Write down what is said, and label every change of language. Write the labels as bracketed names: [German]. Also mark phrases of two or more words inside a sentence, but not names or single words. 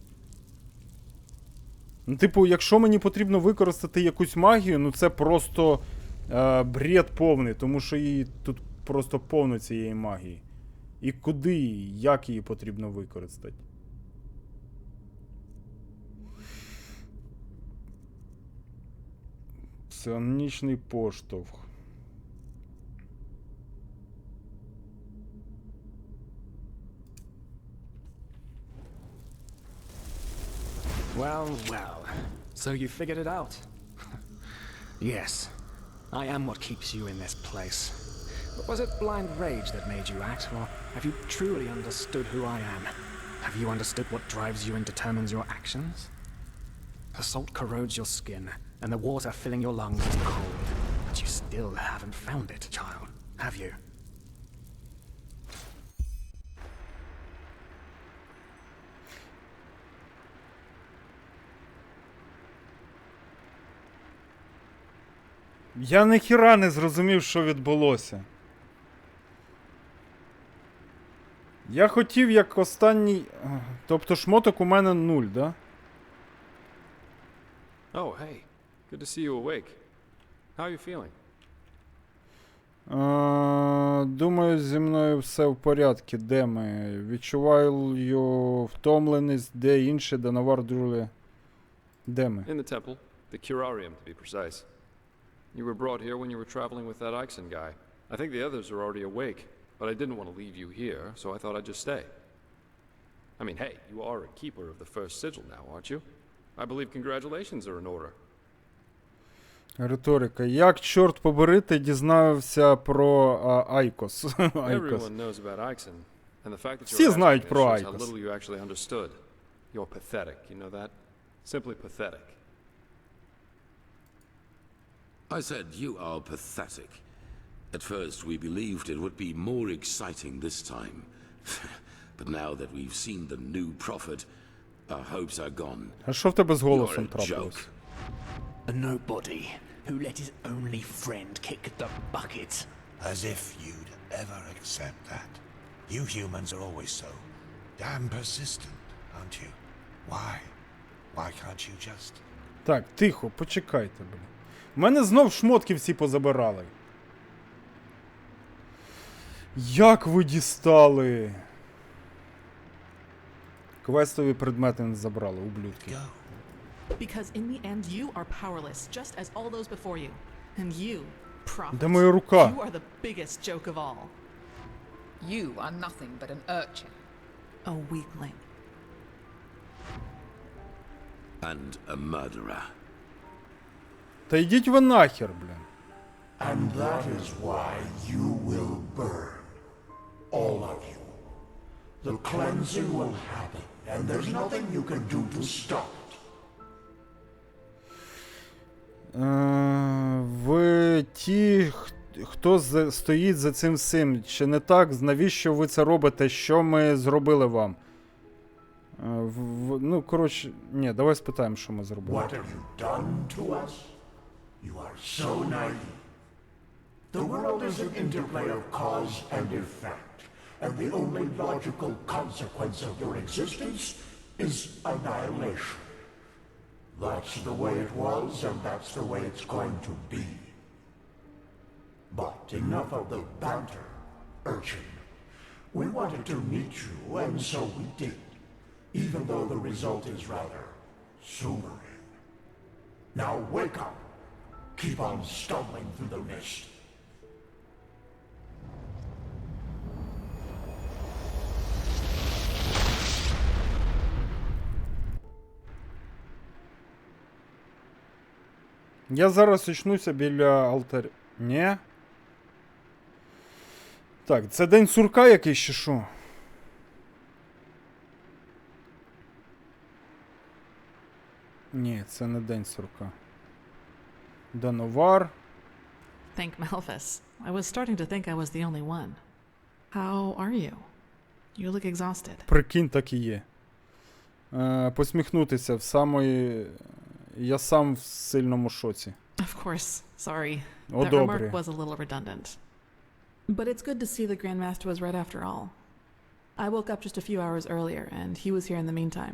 [Ukrainian] Ну, типу, якщо мені потрібно використати якусь магію, ну це просто бред повний, тому що її тут просто повно цієї магії. І куди, як її потрібно використати? Псионічний поштовх. [English] Well, well. So you figured it out? Yes. I am what keeps you in this place. But was it blind rage that made you act, or have you truly understood who I am? Have you understood what drives you and determines your actions? The salt corrodes your skin, and the water filling your lungs is cold. But you still haven't found it, child, have you? [Ukrainian] Я ніхіра не зрозумів, що відбулося. Я хотів як останній... Тобто шмоток у мене 0, да? [English] Oh, hey. Good to see you awake. How are you feeling? [Ukrainian] Думаю, зі мною все в порядку. Де ми? Відчуваю втомленість, де інші, де навар друлі. Де ми? [English] In the temple. The curarium, to be precise. You were brought here when you were traveling with that Ixon guy. I think the others are already awake, but I didn't want to leave you here, so I thought I'd just stay. I mean, hey, you are a keeper of the first sigil now, aren't you? I believe congratulations are in order. [Ukrainian] Риторика. Як, чорт побери, ти дізнався про Айкос? [English] Everyone knows about Ixon, and the fact that [Ukrainian] Всі [English] you're [Ukrainian] знають [English] asking [Ukrainian] про [English] this shows how [Ukrainian] Айкос. [English] little you actually understood. You're pathetic, you know that? Simply pathetic. I said you are pathetic. At first we believed it would be more exciting this time. But now that we've seen the new prophet, our hopes are gone. [Ukrainian] А що в тебе з [English] You're [Ukrainian] голосом [English] a [Ukrainian] трапилось? [English] joke. A nobody who let his only friend kick the bucket. As if you'd ever accept that. You humans are always so damn persistent, aren't you? Why? Why can't you just... [Ukrainian] Так, тихо, почекайте, блін. У мене знов шмотки всі позабирали. Як ви дістали? Квестові предмети не забрали, ублюдки. [English] Go. Because in the end, you are powerless, just as all those before you. And you, prophet, [Ukrainian] Де моя рука? [English] you are the biggest joke of all. You are nothing but an urchin. A weakling. And a murderer. [Ukrainian] Та йдіть ви нахер, блін. [English] And that is why you will burn. All of you. The cleansing will happen. and there's nothing you can do to stop it. [Ukrainian] Ви ті, хто стоїть за цим всім. Чи не так? Навіщо ви це робите? Що ми зробили вам? Ну, коротше, ні, давай спитаємо, що ми зробили. [English] What have you done to us? You are so naive. The world is an interplay of cause and effect, and the only logical consequence of your existence is annihilation. That's the way it was, and that's the way it's going to be. But enough of the banter, urchin. We wanted to meet you, and so we did, even though the result is rather sobering. Now wake up. Keep on stumbling through the mist. [Ukrainian] Я зараз очнуся біля алтаря. Ні? Так, це день сурка якийсь чи що? Ні, це не день сурка. Дановар. [English] Thank Malphus. I was starting to think I was the only one. How are you? You look exhausted. [Ukrainian] Прикинь, так і є. Посміхнутися в самої... Я сам в сильному шоці. [English] Of course. Sorry. [Ukrainian] О, [English] That [Ukrainian] добре. [English] remark was a little redundant. But it's good to see the Grandmaster was right after all. I woke up just a few hours earlier, and he was here in the meantime.